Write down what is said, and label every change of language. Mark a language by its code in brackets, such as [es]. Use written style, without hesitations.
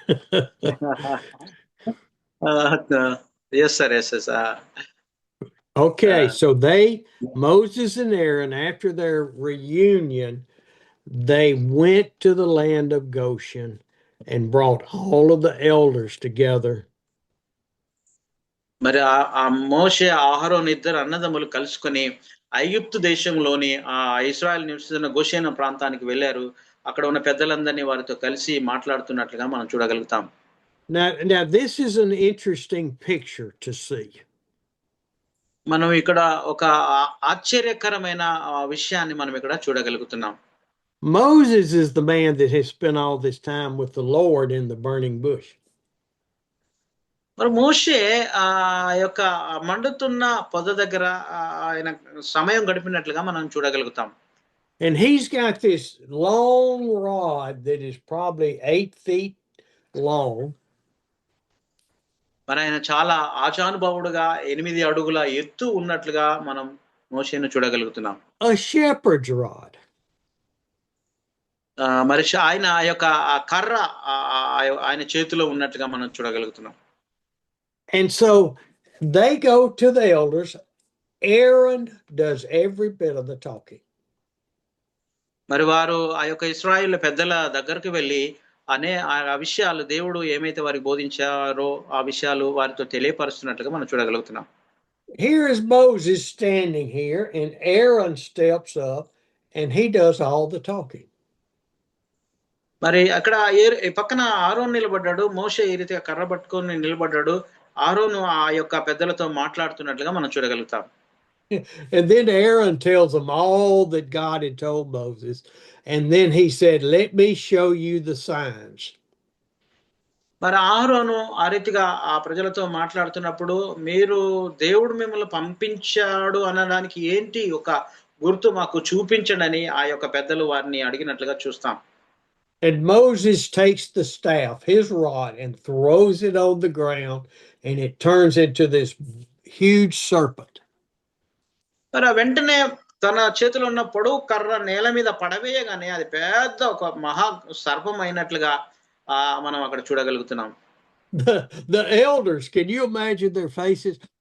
[en] Yes, sir. Yes, sir. Okay, so Moses and Aaron, after their reunion, they went to the land of Goshen and brought all of the elders together. [te] మరి ఆ మోషే అహరోను ఇద్దరు అన్నదమ్ములు కలుసుకొని ఐగుప్తు దేశంలోని ఆ ఇశ్రాయేల్ నివసిస్తున్న గోషెను ప్రాంతానికి వెళ్ళారు. అక్కడ ఉన్న పెద్దలందరినీ వారితో కలిసి మాట్లాడుతున్నట్లుగా మనం చూడగలుగుతాం. [en] Now this is an interesting picture to see. [te] మనం ఇక్కడ ఒక ఆశ్చర్యకరమైన విషయాన్ని మనం ఇక్కడ చూడగలుగుతున్నాం. [en] Moses is the man that has spent all this time with the Lord in the burning bush. [te] మరి మోషే ఆ యొక్క మండుతున్న పొద దగ్గర ఆయన సమయం గడిపినట్లుగా మనం చూడగలుగుతాం. [en] And he's got this long rod that is probably 8 feet long. [te] మరి ఆయన చాలా ఆచానుభావుడుగా 8 అడుగుల ఎత్తు ఉన్నట్లుగా మనం మోషేను చూడగలుగుతున్నాం. [en] A shepherd's rod. [te] మరి ఆయన ఆ యొక్క కర్ర ఆయన చేతిలో ఉన్నట్లుగా మనం చూడగలుగుతున్నాం. [en] And so they go to the elders. Aaron does every bit of the talking. [te] మరి వారు ఆ యొక్క ఇశ్రాయేల్ పెద్దల దగ్గరికి వెళ్ళి ఆ విషయాలు దేవుడు ఏమైతే వారికి బోధించారో ఆ విషయాలు వారితో తెలియపరుస్తున్నట్లుగా మనం చూడగలుగుతున్నాం. [en] Here is Moses standing here, and Aaron steps up and he does all the talking. [te] మరి అక్కడ పక్కన ఆరోన్ నిలబడ్డాడు, మోషే ఈ రీతిగా కర్ర పట్టుకొని నిలబడ్డాడు. ఆరోను ఆ యొక్క పెద్దలతో మాట్లాడుతున్నట్లుగా మనం చూడగలుగుతాం. [en] And then Aaron tells them all that God had told Moses. And then he said, let me show you the signs. [te] మరి ఆరోను ఆ రీతిగా ఆ ప్రజలతో మాట్లాడుతున్నప్పుడు మీరు దేవుడు మిమ్మల్ని పంపించాడు అనడానికి ఏంటి ఒక గుర్తు మాకు చూపించండి ఆ యొక్క పెద్దలు వారిని అడిగినట్లుగా చూస్తాం. [en] And Moses takes the staff, his rod, and throws it on the ground, and it turns into this huge serpent. [te] మరి వెంటనే తన చేతిలో ఉన్న పొడవు కర్ర నేల మీద పడవేయగానే అది పెద్ద ఒక మహా సర్పం అయినట్లుగా మనం అక్కడ చూడగలుగుతున్నాం. [en] The elders, can you imagine their faces?